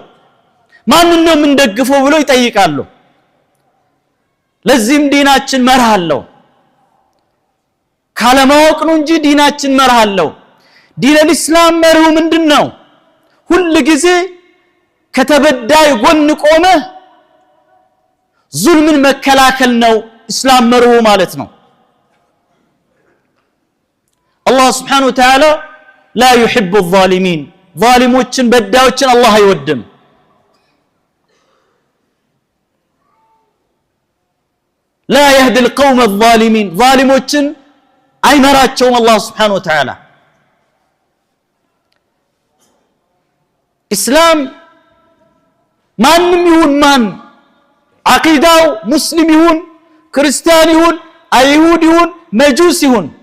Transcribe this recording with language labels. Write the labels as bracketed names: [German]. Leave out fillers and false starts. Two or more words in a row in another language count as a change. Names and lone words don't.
[Amharic] ማንን ነው የምንደግፈው ብሎ ይጠይቃሉ። ለዚህም ዲናችን መርህ አለው። ካለማወቅ ነው እንጂ ዲናችን መርህ አለው። [Arabic] دين الاسلام [Amharic] መርሁ ምንድነው? ሁሉ ጊዜ ከተበዳይ ጎን ቆመ ዙልምን መከላከል ነው እስላም መርሁ ማለት ነው። አላህ [Arabic] سبحانه وتعالى لا يحب الظالمين [Amharic] ظالሞችን በዳዮችን አላህ አይወድም። [Arabic] لا يهدي القوم الظالمين [Amharic] ظالሞችን አይመራቸውም አላህ [Arabic] سبحانه وتعالى። [Amharic] እስላም ማንም ይሁን ማን አቂዳው ሙስሊም ይሁን ክርስቲያን ይሁን አይሁድ ይሁን መጁስ ይሁን